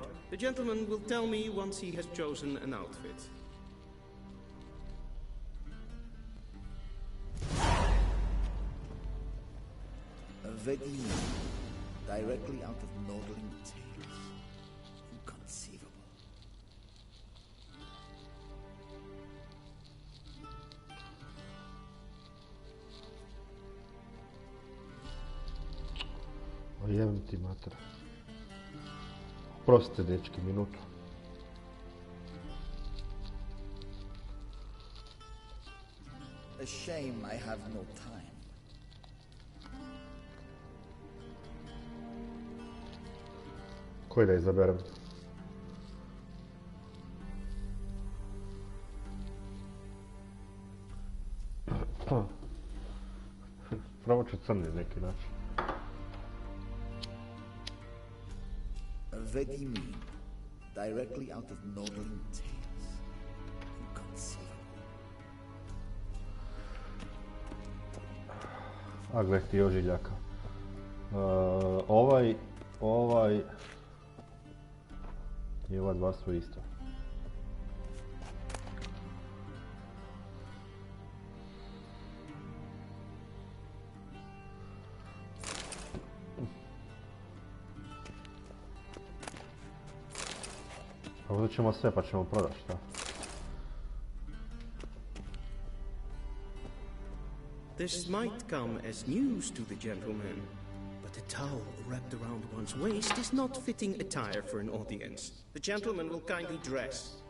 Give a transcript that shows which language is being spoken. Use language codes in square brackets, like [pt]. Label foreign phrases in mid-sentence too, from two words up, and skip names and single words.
[en] The gentleman will tell me once he has chosen an outfit. Vedin, directly out of Nordling tales. Inconceivable. [bs] O jebim ti mater. Prostite, dečki, minutu. [en] A shame I have no time. [bs] Koji da izaberem? Probat ću crni neki način. [en] Vedimi, directly out of Nordling tales. Inconceivable. [bs] A gle ti ožiljaka. Ovaj i ova dva su isto. Ovdje ćemo sve pa ćemo prodati, šta? [en] This might come as news to the gentleman, but a towel wrapped around one's waist is not fitting attire for an audience. The gentleman will kindly dress.